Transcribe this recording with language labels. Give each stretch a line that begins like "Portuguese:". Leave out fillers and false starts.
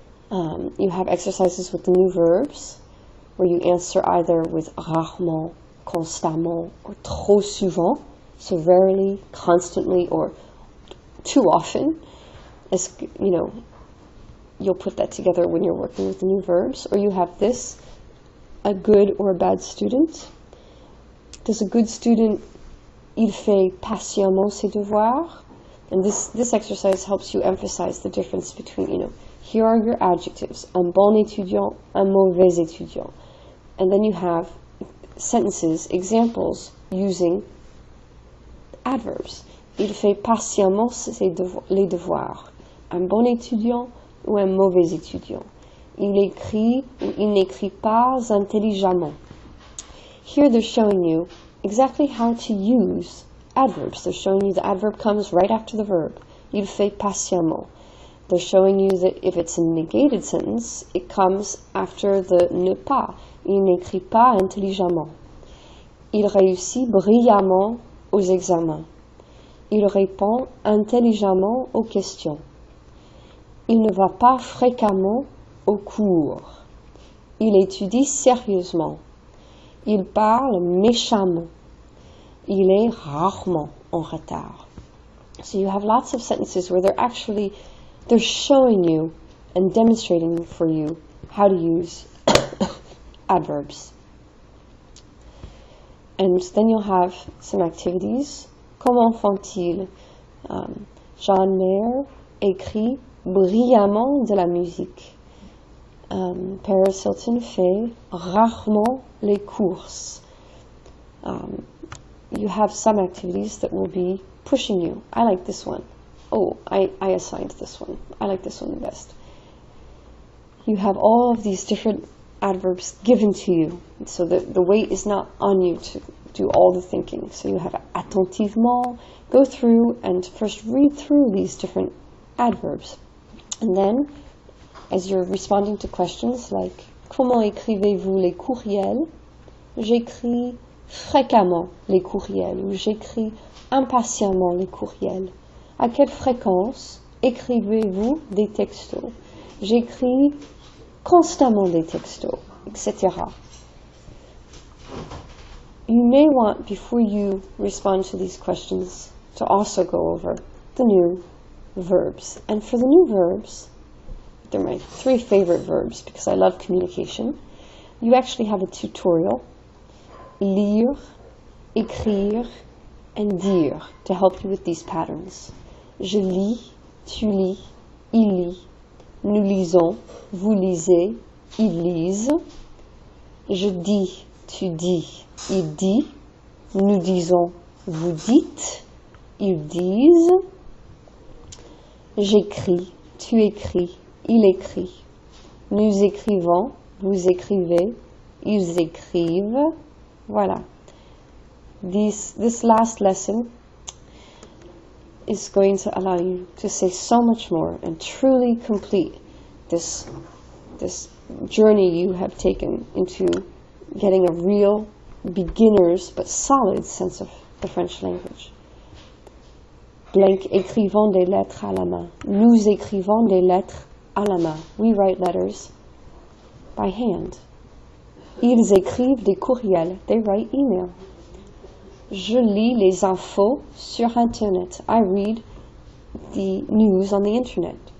English: You have exercises with the new verbs, where you answer either with rarement, constamment, or trop souvent, so rarely, constantly, or too often. As you know, you'll put that together when you're working with the new verbs. Or you have this, a good or a bad student. Does a good student,
French: il fait patiemment ses devoirs?
English: And this exercise helps you emphasize the difference between, here are your adjectives,
French: un bon étudiant, un mauvais étudiant.
English: And then you have sentences, examples, using adverbs.
French: Il fait patiemment les devoirs. Un bon étudiant ou un mauvais étudiant. Il écrit ou il n'écrit pas intelligemment.
English: Here they're showing you exactly how to use adverbs. They're showing you the adverb comes right after the verb.
French: Il fait patiemment.
English: They're showing you that if it's a negated sentence, it comes after the ne pas.
French: Il n'écrit pas intelligemment. Il réussit brillamment aux examens. Il répond intelligemment aux questions. Il ne va pas fréquemment au cours. Il étudie sérieusement. Il parle méchamment. Il est rarement en retard.
English: So you have lots of sentences where they're showing you and demonstrating for you how to use adverbs. And then you'll have some activities.
French: Comment font-ils? John Mayer écrit brillamment de la musique. Paris Hilton fait rarement les courses.
English: You have some activities that will be pushing you. I like this one. Oh, I assigned this one. I like this one the best. You have all of these different adverbs given to you, so that the weight is not on you to do all the thinking. So you have attentivement. Go through and first read through these different adverbs. And then, as you're responding to questions like,
French: comment écrivez-vous les courriels? J'écris fréquemment les courriels, ou j'écris impatiemment les courriels. À quelle fréquence écrivez-vous des textos? J'écris constamment des textos, etc.
English: You may want, before you respond to these questions, to also go over the new verbs. And for the new verbs, they're my 3 favorite verbs because I love communication. You actually have a tutorial, lire, écrire, and dire, to help you with these patterns.
French: Je lis, tu lis, il lit. Nous lisons, vous lisez, ils lisent. Je dis, tu dis, il dit. Nous disons, vous dites, ils disent. J'écris, tu écris, il écrit. Nous écrivons, vous écrivez, ils écrivent. Voilà.
English: This last lesson is going to allow you to say so much more and truly complete this journey you have taken into getting a real beginner's but solid sense of the French language.
French: Blank, écrivons des lettres à la main. Nous écrivons des lettres à la main.
English: We write letters by hand.
French: Ils écrivent des courriels.
English: They write email.
French: Je lis les infos sur Internet.
English: I read the news on the Internet.